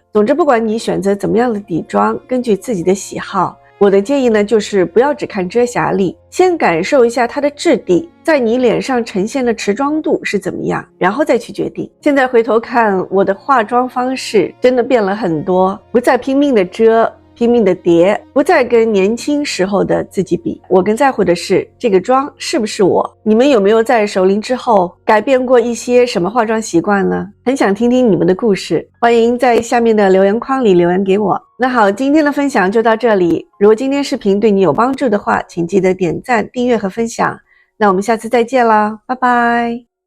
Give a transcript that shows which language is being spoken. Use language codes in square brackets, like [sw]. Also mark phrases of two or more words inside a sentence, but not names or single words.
[zh] 總之不管你選擇怎麼樣的底妝，根據自己的喜好，我的建議呢就是不要只看遮瑕力，先感受一下它的质地，在你臉上呈現的持妝度是怎麼樣，然後再去決定。现在回頭看，我的化妝方式真的變了很多，不再拼命的遮，拼命的疊，不再跟年輕時候的自己比。我更在乎的是這個妝是不是我。你們有沒有在熟齡之後改變過一些什麼化妝習慣呢？很想聽聽你們的故事，歡迎在下面的留言框裡留言給我。那好，今天的分享就到這裡。如果今天視頻對你有幫助的話，請記得點讚、訂閱和分享。那我們下次再見啦，拜拜。